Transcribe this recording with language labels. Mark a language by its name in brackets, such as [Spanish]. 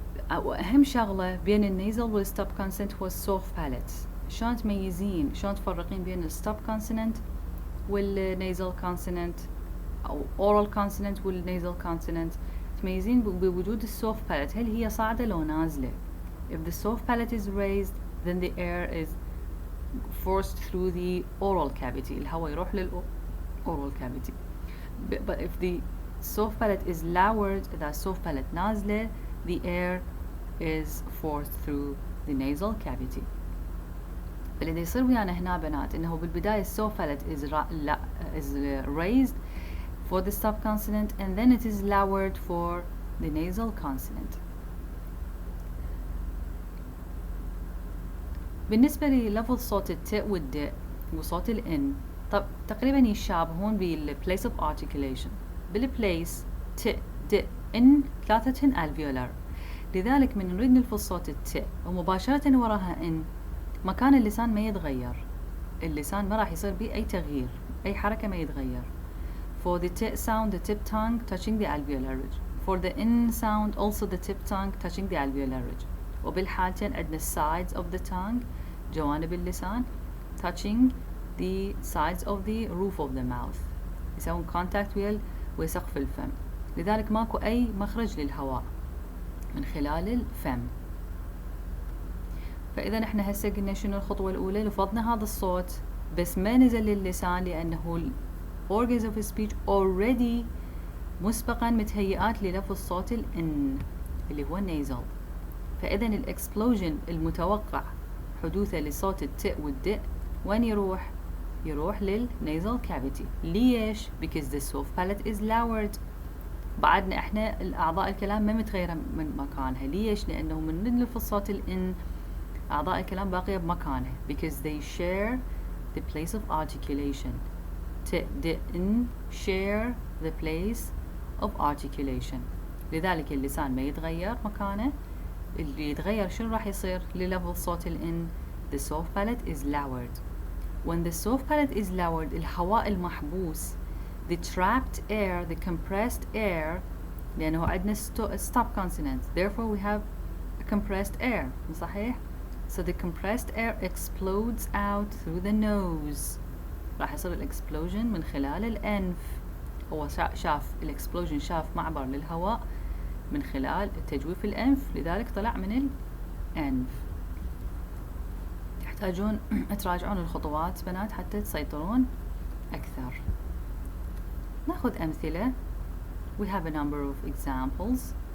[Arabic] أهم شغلة بين النيزل والستوب كونسونانت هو السوفت باليت. شلون تميزين، شلون تفرقين بين الستوب كونسونانت والنيزل كونسونانت أو oral consonant والنيزل كونسونانت؟ تميزين بوجود السوفت باليت، هل هي صاعدة لو نازلة. [English] If the soft palate is raised then the air is forced through the oral cavity. [Arabic] الهواء يروح [English] oral cavity. But if the soft palate is lowered, [Arabic] إذا soft palate نازلة, [English] the air is forced through the nasal cavity. [Arabic] اللي يصير ويانا هنا بنات إنه بالبداية [English] soft palate is raised for the stop consonant and then it is lowered for the nasal consonant. [Arabic] بالنسبة للفظ صوت الت والد وصوت الإن تقريبا يشابهون بالplace of articulation. بالplace ت د إن ثلاثتهن alveolar، لذلك من نريد نلفظ صوت الت ومباشرة وراها إن مكان اللسان ما يتغير، اللسان ما راح يصير به أي تغيير، أي حركة ما يتغير. [English] For the t sound, the tip tongue touching the alveolar ridge. For the n sound, also the tip tongue touching the alveolar ridge. [Arabic] وبالحالتين عندنا [English] sides of the tongue [Arabic] جوانب اللسان [English] touching the sides of the roof of the mouth. [Arabic] يسوون contact ويا سقف الفم، لذلك ماكو أي مخرج للهواء من خلال الفم. فإذا احنا هسه قلنا شنو الخطوة الأولى؟ لفظنا هذا الصوت بس ما نزل للسان لأنه [English] organs of speech already [Arabic] مسبقا متهيئات للفظ صوت الإن اللي هو nasal. فإذا الإكسبلوجن المتوقع حدوثه لصوت الت والد وين يروح؟ يروح للنيزل كافيتي. ليش؟ [English] because the soft palate is lowered. [Arabic] بعدنا احنا الأعضاء الكلام ما متغيرة من مكانها. ليش؟ لأنه من نلفظ صوت الإن أعضاء الكلام باقية بمكانها [English] because they share the place of articulation. ت د إن share the place of articulation. [Arabic] لذلك اللسان ما يتغير مكانه. اللي يتغير شنو راح يصير للفظ صوت الإن؟ [English] the soft palate is lowered. When the soft palate is lowered [Arabic] الهواء المحبوس [English] the trapped air, the compressed air، [Arabic] لأنه عندنا [English] stop consonant therefore we have a compressed air. [Arabic] صحيح؟ [English] so the compressed air explodes out through the nose. [Arabic] راح يصير الاكسبلوجن من خلال الأنف. هو شاف الاكسبلوجن، شاف معبر للهواء من خلال تجويف الأنف، لذلك طلع من الأنف. تحتاجون تراجعون الخطوات بنات حتى تسيطرون أكثر. ناخذ أمثلة. [English] We have a number of examples.